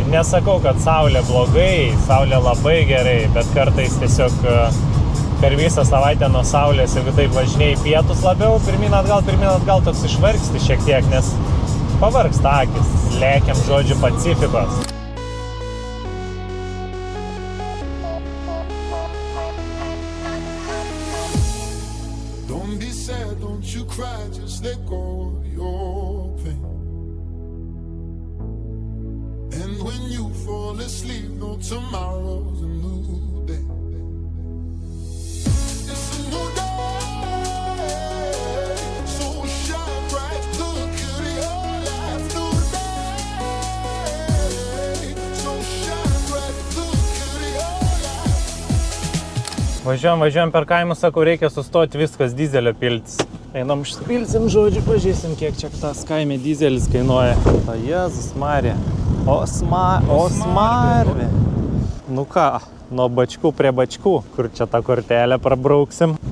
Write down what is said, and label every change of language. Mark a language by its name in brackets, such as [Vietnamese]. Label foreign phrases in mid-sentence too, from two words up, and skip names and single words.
[Lithuanian] Nesakau, kad saulė blogai, saulė labai gerai, bet kartais tiesiog per visą savaitę nuo saulės, jeigu taip važinėjai pietus labiau, pirmin atgal toks išvargsti šiek tiek, nes pavargsta akis. Lėkiam, žodžiu, Pacificos. [English] Don't be sad, don't you cry, just let go of your pain. And when you fall asleep, know tomorrow's a new day. It's a new day, so shine bright, look at your life. New day, so shine bright, look at your life. [Lithuanian] Važiuojam per kaimus, sakau, reikia sustoti, viskas dizelio piltis. Einam užsipilsim, žodžiu, pažįsim, kiek čia tas kaime dizelis kainuoja. O Jėzus Marija, o smarvė. Nu ką, nuo bačkų prie bačkų, kur čia tą kortelę prabrauksim.